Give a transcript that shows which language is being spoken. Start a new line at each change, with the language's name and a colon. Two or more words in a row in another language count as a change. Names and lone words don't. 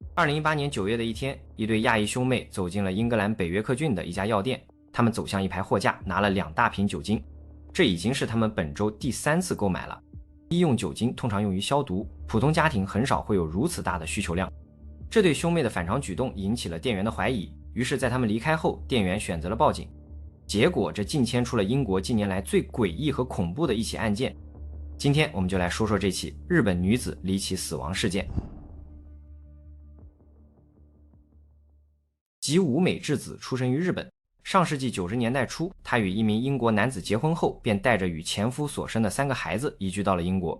Chinese: 2018 年9月的一天，一对亚裔兄妹走进了英格蘭北约克郡的一家药店，他们走向一排货架，拿了2大瓶酒精。这已经是他们本周第3次购买了。医用酒精通常用于消毒，普通家庭很少会有如此大的需求量。这对兄妹的反常举动引起了店员的懷疑，於是在他們離開後，店員選擇了報警。結果這竟牽出了英國近年來最詭異和恐怖的一起案件。今天我們就來說說這起日本女子離奇死亡事件。吉武美智子出生於日本，上世紀90年代初，她與一名英國男子結婚後，便帶着與前夫所生的3個孩子移居到了英國。